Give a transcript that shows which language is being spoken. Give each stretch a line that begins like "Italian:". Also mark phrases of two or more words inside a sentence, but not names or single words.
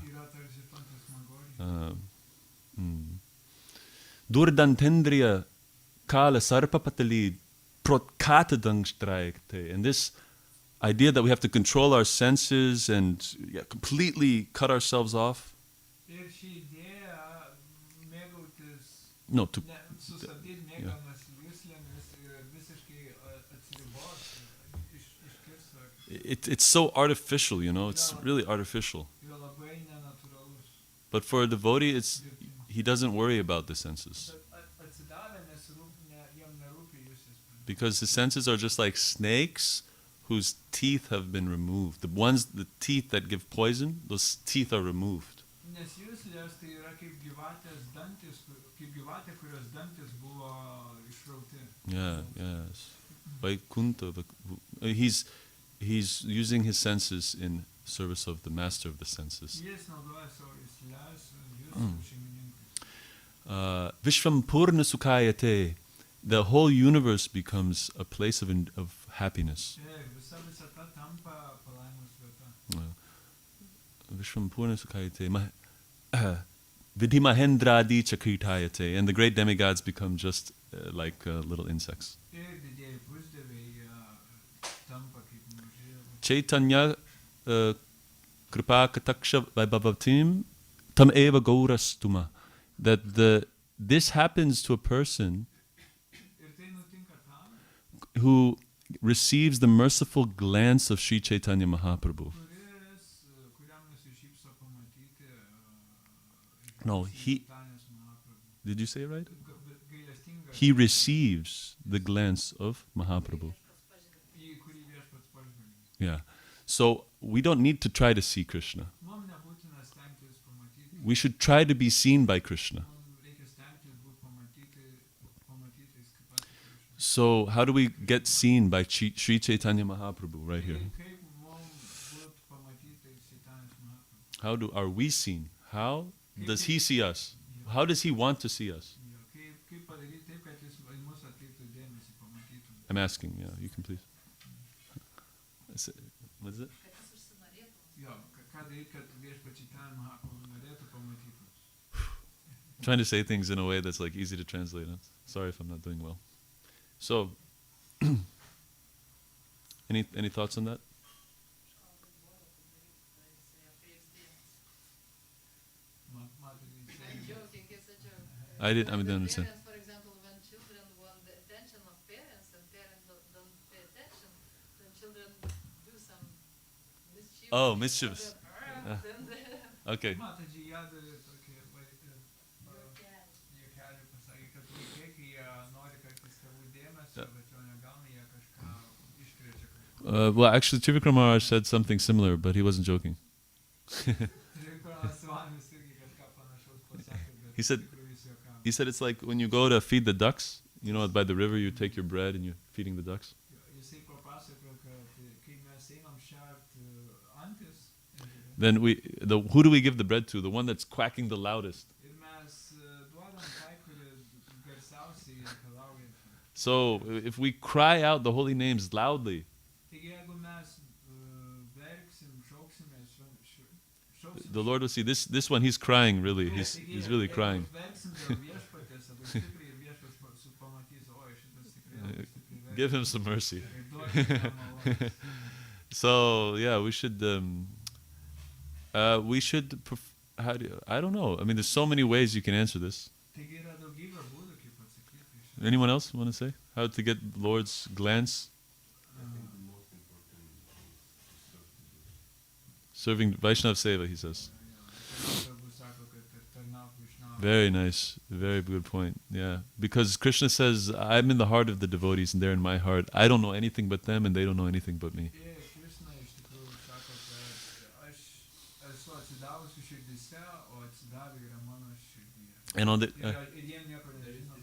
Lithuanian: yra tarsi fantasmagorija.
Sanskrit: Durdantendriya kala sarpapatali protkatadangstrækte.
English: And this idea that we have to control our senses and completely cut ourselves off.
Lithuanian: Ir ši idėja mėgautis, No, to sustabdyti mėgamas juslėmis ir visiškai atsiribos, iškirsti.
English: it's so artificial, you know. It's really artificial.
Lithuanian: Yra labai nenatūralus.
English: But for a devotee, he doesn't worry about the senses.
Lithuanian: Atsidavę, nes jam nerūpi jusės.
English: Because the senses are just like snakes whose teeth have been removed. The teeth that give poison, those teeth are removed.
Lithuanian: Nes juslės tai yra kaip gyvatės dantis, kaip gyvatė, kurios dantis buvo išrauti.
English: Yeah, yes. Vaikuntha, he's using his senses in service of the master of the senses.
Lithuanian: Jis naudoja savo juslės, juslių šeimininkas.
Sanskrit: Vishvam purna sukhayate.
English: The whole universe becomes a place of happiness.
Lithuanian: Visa visata tampa palaimos vieta.
Sanskrit: Vishvam purna sukhayate. Vidhi mahendradi chakritayate.
English: And the great demigods become just like little insects.
Lithuanian: Ir didieji pusdieviai tampa kaip maži.
Sanskrit: Chaitanya kripa kataksha vaibhavatim tam eva gaurastuma.
English: That this happens to a person
Lithuanian: Ir tai nutinka tam,
English: who receives the merciful glance of Sri Chaitanya Mahaprabhu.
Lithuanian: kuriam nusišypso pamatyti No, Čaitanijos Mahaprabhu.
English: did you say it right?
Lithuanian: Gailestingas,
English: He receives the glance of Mahaprabhu.
Lithuanian: į kurį viešpats pažvelgia.
English: Yeah. So we don't need to try to see Krishna.
Lithuanian: Mums nebūtina stengtis pamatyti,
English: We should try to be seen by Krishna.
Lithuanian: mums reikia stengtis būti pamatytais kaip pats Krishna.
English: So how do we get seen by Sri Chaitanya Mahaprabhu right here?
Lithuanian: Kaip mums būti pamatytais Čaitanijos Mahaprabhu.
English: Are we seen? How does he see us? How does he want to see us?
Lithuanian: Kaip padaryti taip, kad jis į mus atkreiptų dėmesį, pamatytų.
English: I'm asking, yeah, you can please. What is it?
Lithuanian: Jo, ką daryti, kad viešpats Čaitanijos Mahaprabhu norėtų pamatyti mus.
English: I'm trying to say things in a way that's like easy to translate. Sorry if I'm not doing well. So, any thoughts on that? I didn't understand. For example, when children want the attention of parents and parents don't pay attention, then children do some mischief. Oh, mischievous. And then Okay.
Lithuanian: Mataji Yadari tokį juokelį pasakė, kad vaikai, kai jie nori kartais tėvų dėmesio, bet jo negauna, jie kažką iškrečia.
English: Well, actually, Trivikram Maharaj said something similar, but he wasn't joking.
Lithuanian: Svamis irgi kažką panašaus pasakė, bet
English: He said-
Lithuanian: iš tikrųjų jis juokavo.
English: He said it's like when you go to feed the ducks, you know, by the river, you take your bread and you're feeding the ducks.
Lithuanian: Jisai papasakojo, kad kai mes einam šert antis,
English: Then who do we give the bread to? The one that's quacking the loudest.
Lithuanian: ir mes duodam tai, kuri garsiausiai reikalauja.
English: So if we cry out the holy names loudly,
Lithuanian: Taigi jeigu mes verksim, šauksime, šauksim.
English: the Lord will see this one. He's crying really. He's really crying.
Lithuanian: Verksim dėl viešpaties, labai stipriai, ir viešpats pamatys, oi, šitas tikrai labai stipriai verkia.
English: Give him some mercy.
Lithuanian: Ir duokit jam malonės.
English: So yeah, we should. I don't know. I mean, there's so many ways you can answer this.
Lithuanian: Taigi yra daugybė būdų, kaip atsakyti į šitą.
English: Anyone else want to say how to get Lord's glance? Serving
Sanskrit: Vaishnav Seva,
English: he says. Prabhu sako, kad tarnauk Vaishnava. Very nice. Very good point. Yeah. Because Krishna says, I'm in the heart of the devotees and they're in my heart. I don't know anything but them and they don't know anything but me.
Lithuanian: Ir Krishna iš tikrųjų sako, kad aš esu atsidavusi širdyse, o atsidavę yra mano širdyje.
English: And on the
Lithuanian: Ir jie nieko nežino.